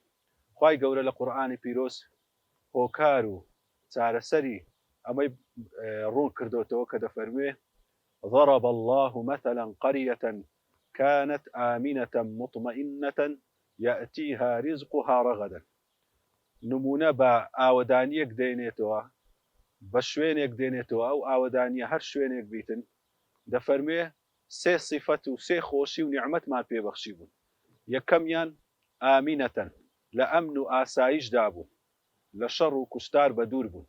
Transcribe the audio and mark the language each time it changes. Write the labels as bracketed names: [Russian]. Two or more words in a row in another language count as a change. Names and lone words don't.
[Central Kurdish] خوای گەورە لە قورئانی پیرۆز هۆکار و چارەسەری ئەمەی ڕوون کردوتەوە کە دەفەرموێ [Arabic] ضرب الله مثلا قرية كانت آمنة مطمئنة يأتيها رزقها رغدا. [Central Kurdish] نمونە بە ئاوەدانیەک دێنێتەوە، بە شوێنێک دێنێتەوە، ئەو ئاوەدانیە هەر شوێنێک بیتن، دەفەرموێ سێ صفەت و سێ خۆشی و نیعمەتمان پێبەخشی بوون. یەکەمیان ئامینەتەن، لە ئەمن و ئاسایشدا بوون، لە شەڕ و کوشتار بە دوور بوون.